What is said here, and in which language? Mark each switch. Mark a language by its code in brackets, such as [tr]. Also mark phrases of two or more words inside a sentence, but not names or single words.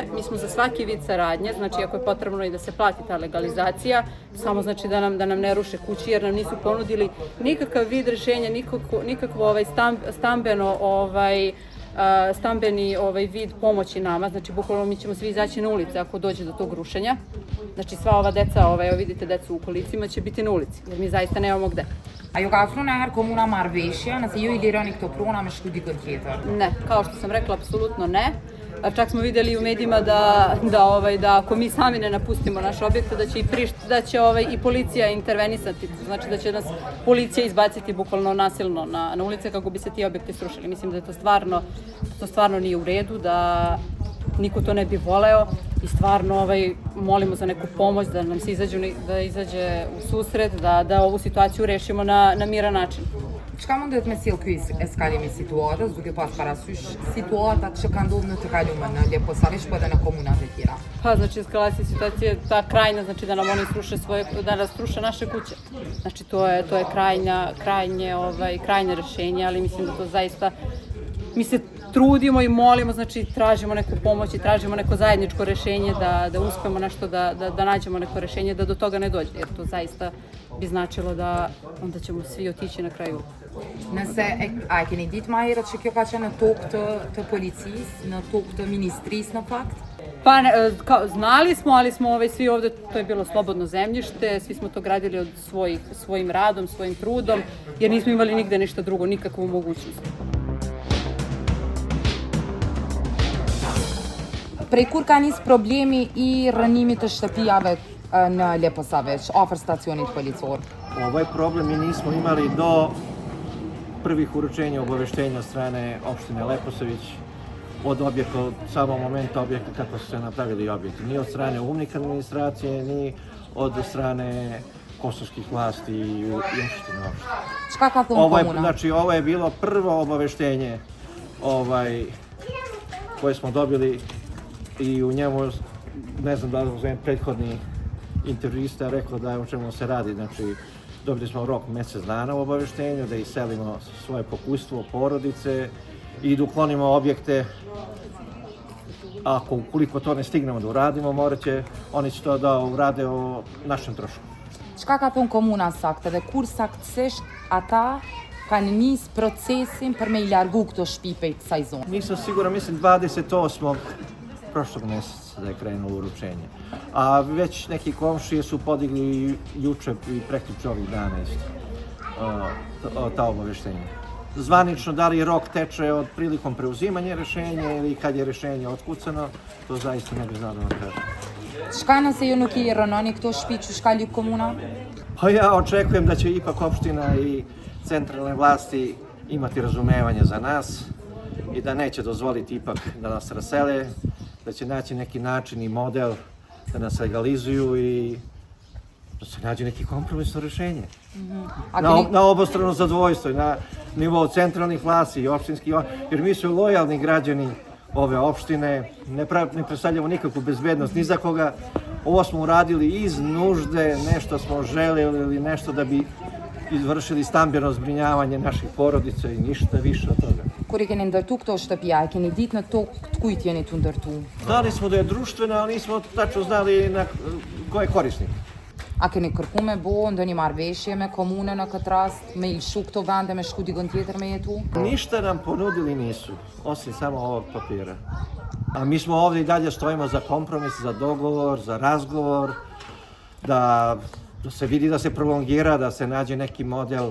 [sr] Mi smo za svaki vid saradnje, znači ako je potrebno i da se plati ta legalizacija, samo znači da nam ne ruše kući jer nam nisu ponudili nikakav vid rešenja, nikakvo stambeni vid pomoći nama, znači bukvalno mi ćemo svi izaći na ulice ako dođe do tog rušenja. Znači sva ova deca, evo vidite decu u kolicima, će biti na ulici, jer mi zaista nemamo gde. [sq] A ju ka afru nëherë komuna marrëveshje nëse ju i lironi këto prona me shku dikën tjetër? [sr] Ne, kao što sam rekla, apsolutno ne. Čak smo videli u medijima da ako mi sami ne napustimo naš objekt, da će i policija intervenisati, znači da će nas policija izbaciti bukvalno nasilno na ulice kako bi se ti objekti srušili. Mislim da to stvarno nije u redu, da niko to ne bi voleo i stvarno molimo za neku pomoć, da nam se izađe u susret, da ovu situaciju rešimo na miran način. [sq] Çka mundet me sjell ky eskalim i situatës, duke pas parasysh situatat që ka ndodhur në të kaluarën në Leposavić po edhe në komunat e tjera? [sr] Pa, znači, eskalacija situacije, ta krajnja, znači da nam oni da nas sruše naše kuće. Znači, to je krajnje rešenje, ali mislim da to zaista, mi se trudimo i molimo, znači tražimo neku pomoć i tražimo neko zajedničko rešenje da uspemo nešto, da nađemo neko rešenje, da do toga ne dođe, jer to zaista bi značilo da onda ćemo svi otići na kraju. [sq] Nëse a keni ditë më herët që kjo ka qenë në tokë të policisë, në tokë të ministrisë në fakt? [sr] Pa, znali smo, ali smo svi ovde, to je bilo slobodno zemljište, svi smo to gradili od svojim radom, svojim trudom, jer nismo imali nigde ništa drugo, nikakvu mogućnost. [sq] Prej kur ka nis problemi i rënimit të shtëpijave në Leposavić, afër stacionit policor? [sr] Ovaj problem mi nismo imali do prvih uručenja obaveštenja od strane opštine Leposavić od samog momenta objekta kako su se napravili objekti. Ni od strane UMNIK administracije, ni od strane kosovskih vlasti i opštine uopšte. [sq] Čka ka thonë komuna? [sr] Znači, ovo je bilo prvo obaveštenje koje smo dobili i u njemu, ne znam da li prethodni intervjuista rekao da je o čemu se radi. Znači, dobili smo rok mjesec dana u obaveštenju da iselimo svoje pokustvo, porodice i da uklonimo objekte. Ukoliko to ne stignemo da uradimo, oni će to da urade o našem trošku. [sq] Çka ka thonë komuna saktë dhe kur saktësisht ata kanë nis procesin për me i largu këto shtëpi prej kësaj zone? [sr] Nisam siguran, mislim 28. prošlog mjeseca da je krenulo uručenje. A već neki komšije su podigli juče i prekjuče ovih dana ta obaveštenja. Zvanično da li rok teče od prilikom preuzimanja rešenja ili kad je rešenje otkucano, to zaista ne bih znao da vam kažem. [sq] Shka nëse ju nuk i rënoni këto shtëpi që shka lyp komuna? [sr] Pa ja očekujem da će ipak opština i centralne vlasti imati razumevanje za nas i da neće dozvoliti ipak da nas rasele, da će naći neki način i model da nas legalizuju i da se nađe neki kompromisno rješenje. Na obostrano zadovoljstvo i na nivou centralnih vlasti i opštinskih, jer mi su lojalni građani ove opštine, ne predstavljamo nikakvu bezbednost ni za koga. Ovo smo uradili iz nužde, nešto smo želeli ili nešto da bi izvršili stambeno zbrinjavanje naših porodica i ništa više od toga. [sq] Kur i keni ndërtu këto shtëpia, e keni ditë në to të kujt jeni të ndërtu? [sr] Znali smo da je društvena, ali nismo tačno znali na ko je korisnik. [sq] A keni kërku me bo ndonjë marrëveshje me komunën në këtë rast, me ilshu këto vende, me shku dikon tjetër me jetu? [sr] Ništa nam ponudili nisu, osim samo ovog papira. A mi smo ovdje i dalje stojimo za kompromis, za dogovor, za razgovor, da se vidi da se prolongira, da se nađe neki model.